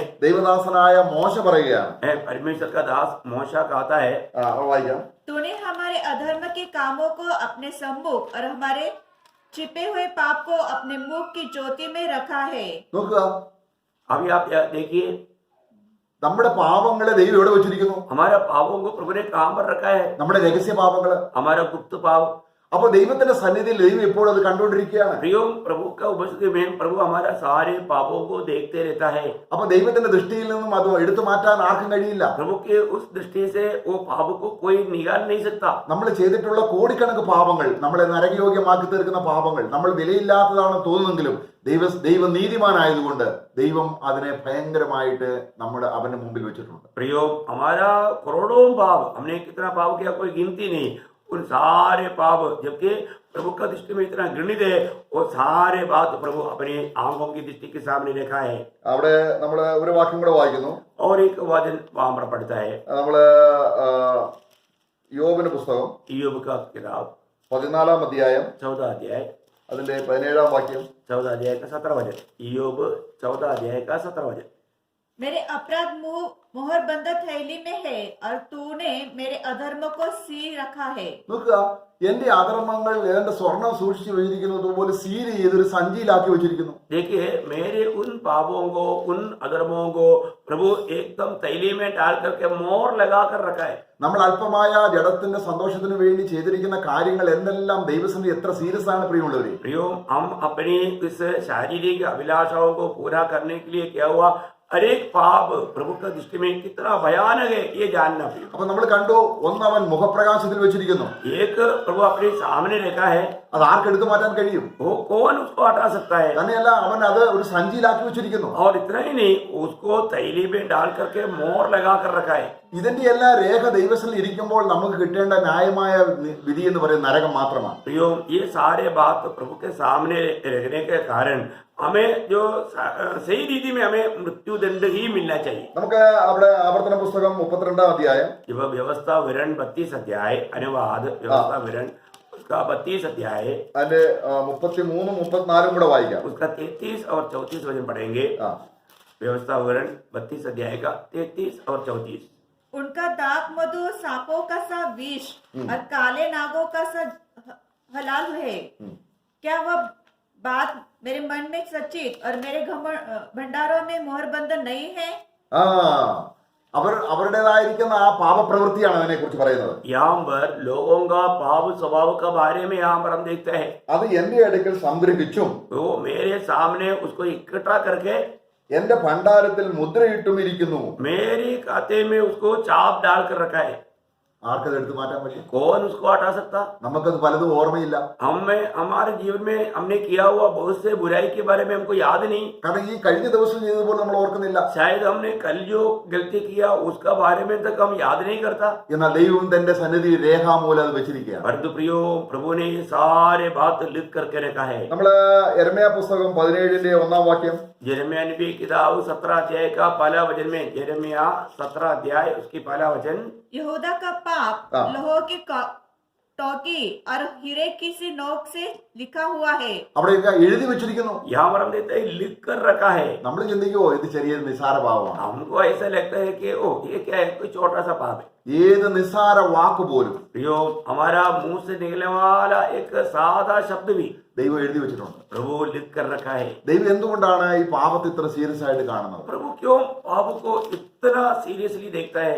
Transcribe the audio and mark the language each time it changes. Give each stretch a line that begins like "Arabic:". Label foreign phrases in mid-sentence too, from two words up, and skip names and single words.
Malayalam: ദൈവദാസനായ മോശ പറയുകയാണ്.
Hindi: है, परमेश्वर का दास मूसा कहता है,
Malayalam: അത് വായിക്കാം.
Hindi: तूने हमारे अधर्म के कामों को अपने सम्मुख और हमारे छिपे हुए पाप को अपने मुख की ज्योति में रखा है।
Malayalam: നോക്കുക,
Hindi: अभी आप देखिए
Malayalam: നമ്മുടെ പാപങ്ങളെ ദൈവം എവിടെ വെച്ചിരിക്കുന്നു?
Hindi: हमारे पापों को प्रभु ने कहां पर रखा है?
Malayalam: നമ്മുടെ രഹസ്യ പാപങ്ങള്.
Hindi: हमारा गुप्त पाप।
Malayalam: അപ്പൊ ദൈവത്തിന്റെ സന്നിധിയിൽ ദൈവം എപ്പോഴും അത് കണ്ടുകൊണ്ടിരിക്കുകയാണ്.
Hindi: प्रियो, प्रभु का उपस्थिति में प्रभु हमारा सारे पापों को देखते रहता है।
Malayalam: അപ്പൊ ദൈവത്തിന്റെ ദൃഷ്ടിയിൽ നിന്നും അത് എടുത്തു മാറ്റാൻ ആർക്കും കഴിയില്ല.
Hindi: प्रभु के उस दृष्टि से वो पाप को कोई निकाल नहीं सकता।
Malayalam: നമ്മൾ ചെയ്തിട്ടുള്ള കോടിക്കണക്ക് പാപങ്ങൾ, നമ്മളെ നരകയോഗ്യമാക്കി തീർക്കുന്ന പാപങ്ങൾ, നമ്മൾ വിലയില്ലാത്തതാണെന്ന് തോന്നുന്നെങ്കിലും ദൈവ നീതിമാനായതുകൊണ്ട് ദൈവം അതിനെ ഭയങ്കരമായിട്ട് അവന്റെ മുമ്പിൽ വെച്ചിട്ടുണ്ട്.
Hindi: प्रियो, हमारा करोड़ों पाप, हमने कितना पाप किया कोई गिनती नहीं। उन सारे पाप जबकि प्रभु का दृष्टि में इतना घृणित है, वो सारे बात प्रभु अपनी आंखों की दृष्टि के सामने देखा है।
Malayalam: അവിടെ നമ്മൾ ഒരു വാക്യം കൂടെ വായിക്കുന്നു.
Hindi: और एक वचन वहां पर पढ़ता है,
Malayalam: നമ്മള് യോബിന്റെ പുസ്തകം
Hindi: ईयोब का किताब
Malayalam: 14ാം അധ്യായം
Hindi: 14 अध्याय
Malayalam: അതിന്റെ 17ാം വാക്യം.
Hindi: 14 अध्याय का 17 वचन। ईयोब 14 अध्याय का 17 वचन। मेरे अपराध मोहर बंद थैली में है और तूने मेरे अधर्म को सी रखा है।
Malayalam: നോക്കുക, എന്റെ അധർമ്മങ്ങൾ എന്റെ സ്വർണം സൂക്ഷിച്ചു വെച്ചിരിക്കുന്നത് പോലെ സീൽ ചെയ്തൊരു സഞ്ചിയിലാക്കി വെച്ചിരിക്കുന്നു.
Hindi: देखिए, मेरे उन पापों को, उन अधर्मों को प्रभु एकदम तैली में डाल करके मोहर लगा कर रखा है।
Malayalam: നമ്മൾ അല്പമായ ജഡത്തിന്റെ സന്തോഷത്തിന് വേണ്ടി ചെയ്തിരിക്കുന്ന കാര്യങ്ങൾ എന്തെല്ലാം ദൈവസന്നിധി എത്ര സീരിയസ് ആണ് പ്രിയമുള്ളവരെ.
Hindi: प्रियो, हम अपनी इस शारीरिक अभिलाषाओं को पूरा करने के लिए क्या हुआ, हर एक पाप प्रभु का दृष्टि में कितना भयानक है ये जानना। प्रियो,
Malayalam: അപ്പൊ നമ്മൾ കണ്ടു, ഒന്ന് അവൻ മുഖപ്രകാശത്തിൽ വെച്ചിരിക്കുന്നു.
Hindi: एक प्रभु अपने सामने रखा है,
Malayalam: അത് ആർക്കെടുത്തു മാറ്റാൻ കഴിയും?
Hindi: वो कौन उसको हटा सकता है?
Malayalam: തന്നെയല്ല, അവൻ അത് ഒരു സഞ്ചിയിലാക്കി വെച്ചിരിക്കുന്നു.
Hindi: और इतना ही नहीं, उसको तैली में डाल करके मोहर लगा कर रखा है।
Malayalam: ഇതിന്റെ എല്ലാ രേഖ ദൈവത്തിൽ ഇരിക്കുമ്പോൾ നമുക്ക് കിട്ടേണ്ട ന്യായമായ വിധി എന്ന് പറയുന്നത് നരകം മാത്രമാണ്.
Hindi: प्रियो, ये सारे बात प्रभु के सामने रखने के कारण हमें जो सही रीति में हमें मृत्यु दंड ही मिलना चाहिए।
Malayalam: നമുക്ക് അവിടെ ആവർത്തന പുസ്തകം 32ാം അധ്യായം
Hindi: जब व्यवस्था विवरण 32 अध्याय, अनुवाद व्यवस्था विवरण उसका 32 अध्याय,
Malayalam: അതിന്റെ 33 34 കൂടെ വായിക്കാം.
Hindi: उसका 33 और 34 वचन पढ़ेंगे। व्यवस्था विवरण 32 अध्याय का 33 और 34। उनका दाग मधु सांपों का सा विष और काले नागों का सा हलाल है। क्या वह बात मेरे मन में सचित और मेरे भंडारों में मोहर बंद नहीं है?
Malayalam: അവരുടേതായിരിക്കുന്ന ആ പാപപ്രവൃത്തിയാണ് അതിനെ കുറിച്ച് പറയുന്നത്.
Hindi: यहाँ पर लोगों का पाप स्वभाव के बारे में यहाँ पर हम देखते हैं।
Malayalam: അത് എന്റെ അടുക്കൽ സംഗ്രഹിച്ചും
Hindi: वो मेरे सामने उसको इकट्ठा करके
Malayalam: എന്റെ ഭണ്ഡാരത്തിൽ മുദ്രയിട്ടും ഇരിക്കുന്നു.
Hindi: मेरी खाते में उसको चाप डाल कर रखा है।
Malayalam: ആർക്കത് എടുത്തു മാറ്റാൻ പറ്റും?
Hindi: कौन उसको हटा सकता?
Malayalam: നമുക്കത് പലതും ഓർമ്മയില്ല.
Hindi: हमें हमारे जीवन में हमने किया हुआ बहुत से बुराई के बारे में हमको याद नहीं।
Malayalam: കാരണം ഈ കഴിഞ്ഞ ദിവസം ചെയ്തതുപോലെ നമ്മൾ ഓർക്കുന്നില്ല.
Hindi: शायद हमने कल जो गलती किया उसका बारे में तक हम याद नहीं करता।
Malayalam: എന്നാൽ ദൈവം തന്റെ സന്നിധി രേഖാമൂലം അത് വെച്ചിരിക്കുകയാണ്.
Hindi: परंतु प्रियो, प्रभु ने ये सारे बात लिख करके रखा है।
Malayalam: നമ്മള് യെരമ്യാ പുസ്തകം 17ന്റെ 1ാം വാക്യം.
Hindi: यिर्मयाह नबी की किताब 17 अध्याय का पहला वचन में, यिर्मयाह 17 अध्याय उसकी पहला वचन, यहूदा का पाप लोहो की टोकी और हीरे की सी नोक से लिखा हुआ है।
Malayalam: അവിടെയൊക്കെ എഴുതി വെച്ചിരിക്കുന്നു.
Hindi: यहाँ पर हम देखते हैं लिख कर रखा है।
Malayalam: നമ്മൾ ചിന്തിക്കുമോ ഇത് ചെറിയൊരു നിസാര പാപമാണ്?
Hindi: हमको ऐसा लगता है कि ओ ये क्या है, कोई छोटा सा पाप है।
Malayalam: ഏത് നിസാര വാക്ക് പോലും
Hindi: प्रियो, हमारा मुंह से निकलने वाला एक सादा शब्द भी
Malayalam: ദൈവം എഴുതി വെച്ചിട്ടുണ്ട്.
Hindi: प्रभु लिख कर रखा है।
Malayalam: ദൈവം എന്തുകൊണ്ടാണ് ഈ പാപത്തെ ഇത്ര സീരിയസ് ആയിട്ട് കാണുന്നത്?
Hindi: प्रभु क्यों पाप को इतना सीरियसली देखता है?